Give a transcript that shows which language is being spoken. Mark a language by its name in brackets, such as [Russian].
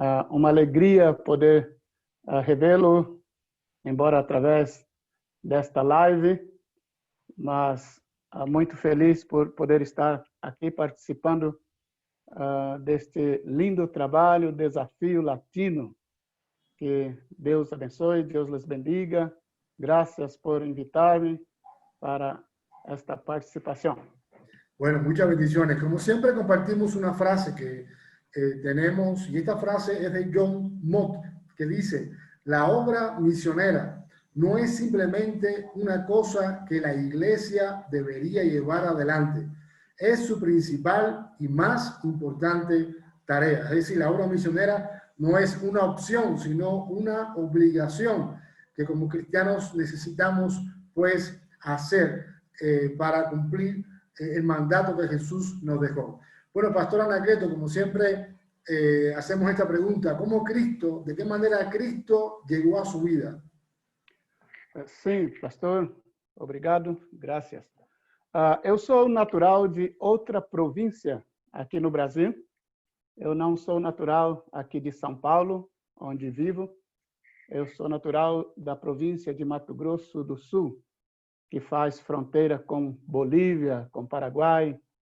[Portuguese] Uma alegria poder revê-lo, embora através desta live, mas muito feliz por poder estar aqui participando deste lindo trabalho, Desafio Latino. Que Deus abençoe, [Spanish] Deus les bendiga. Graças por invitar-me para esta participación. Bueno, muchas bendiciones. Como siempre compartimos una frase que tenemos, y esta frase es de John Mott, que dice: la obra misionera no es simplemente una cosa que la iglesia debería llevar adelante, es su principal y más importante tarea. Es decir, la obra misionera no es una opción, sino una obligación que como cristianos necesitamos pues hacer para cumplir el mandato que Jesús nos dejó. Bueno, pastor Anacleto, como siempre hacemos esta pregunta: ¿cómo Cristo, de qué manera Cristo llegó a su vida? [Portuguese] Sim, pastor, obrigado, graças. Eu sou natural de outra província aqui no Brasil. Eu não sou natural aqui de São Paulo, onde vivo. Eu sou natural da província de Mato Grosso do Sul, que faz fronteira com Bolívia, com Paraguai.